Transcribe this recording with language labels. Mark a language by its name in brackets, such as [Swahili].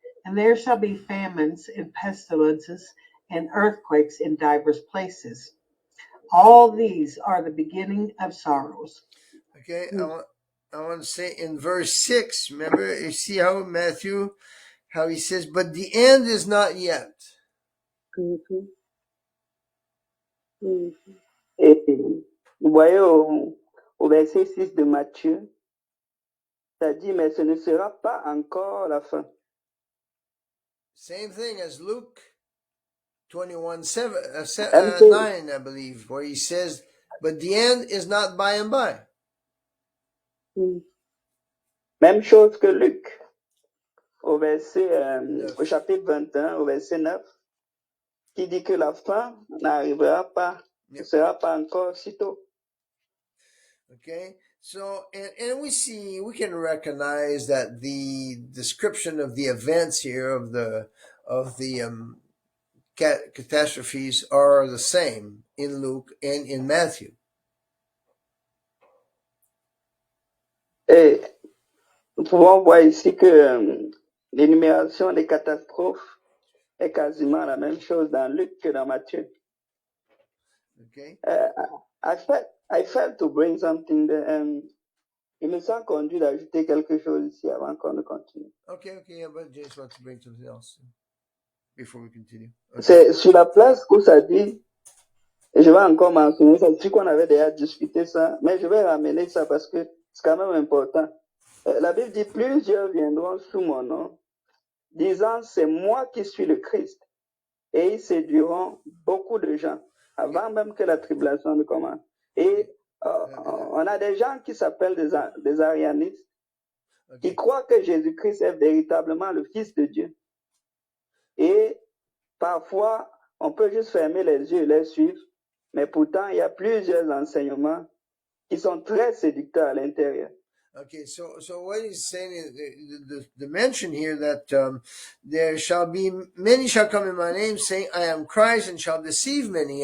[English] And there shall be famines and pestilences and earthquakes in divers places. All these are the beginning of sorrows. Okay, I want to say in verse 6, remember, you see how Matthew, how he says, but the end is not yet. Mm-hmm. Mm-hmm. [French] Et vous voyez au verset 6 de Matthieu, ça dit, mais ce ne sera pas encore la fin. [English] Same thing as Luke 21:9, I believe, where he says, but the end is not by and by. [French] Même chose que Luc, au chapitre 21, au verset 9, qui dit que la fin n'arrivera pas, ne sera pas encore si tôt. [English] Okay, so and we can recognize that the description of the events here of the catastrophes are the same in Luke and in Matthew. [French] Et nous pouvons voir ici que l'énumération des catastrophes est quasiment la même chose dans Luc que dans Matthieu. [English] Okay. I felt to bring something there. [French] Il me sent conduit d'ajouter quelque chose ici avant qu'on ne continue. [English] Okay, yeah, but James wants to bring something else before we continue. Okay. [French] C'est sur la place où ça dit, et je vais encore mentionner ça, c'est qu'on avait déjà discuté ça, mais je vais ramener ça parce que c'est quand même important. La Bible dit, plusieurs viendront sous mon nom, disant, c'est moi qui suis le Christ. Et ils séduiront beaucoup de gens, avant même que la tribulation ne commence. Et on a des gens qui s'appellent des arianistes, qui croient que Jésus-Christ est véritablement le Fils de Dieu. Et parfois, on peut juste fermer les yeux et les suivre, mais pourtant, il y a plusieurs enseignements qui sont très séducteurs à l'intérieur. [English] Okay, so what he's saying is the mention here that there shall be many shall come in my name, saying I am Christ, and shall deceive many.